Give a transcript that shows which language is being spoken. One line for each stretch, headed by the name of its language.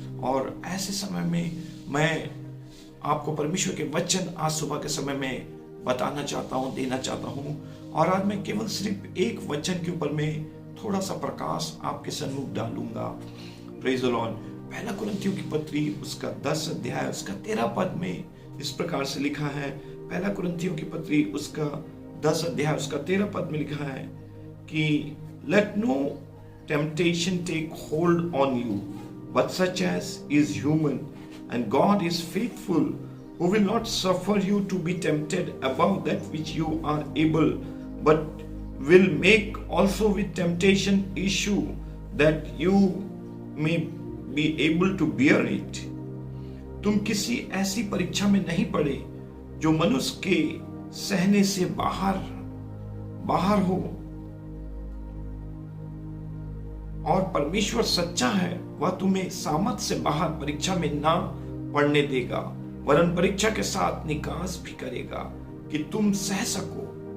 Hindi: और ऐसे समय में मैं आपको परमेश्वर के वचन आज सुबह के समय में बताना चाहता हूँ, देना चाहता हूँ। और आज मैं केवल सिर्फ एक वचन के ऊपर में थोड़ा सा प्रकाश आपके सन्मुख डालूंगा।
English: Praise the Lord.
Hindi: पहला कुरिन्थियों की पत्री उसका 10 अध्याय उसका 13 पद में इस प्रकार से लिखा है। पहला कुरिन्थियों की पत्री उसका 10 अध्याय उसका 13 पद में लिखा है कि
English: let no temptation take hold on you, but such as is human, and God is faithful, who will not suffer you to be tempted above that which you are able, but will make also with temptation issue, that you may be able to bear it.
Hindi: तुम किसी ऐसी परीक्षा में नहीं पड़े जो मनुष्य के सहने से बाहर हो, और परमेश्वर सच्चा है, वह तुम्हें सामर्थ से बाहर परीक्षा में ना पड़ने देगा, वरन परीक्षा के साथ निकास भी करेगा कि तुम सह सको।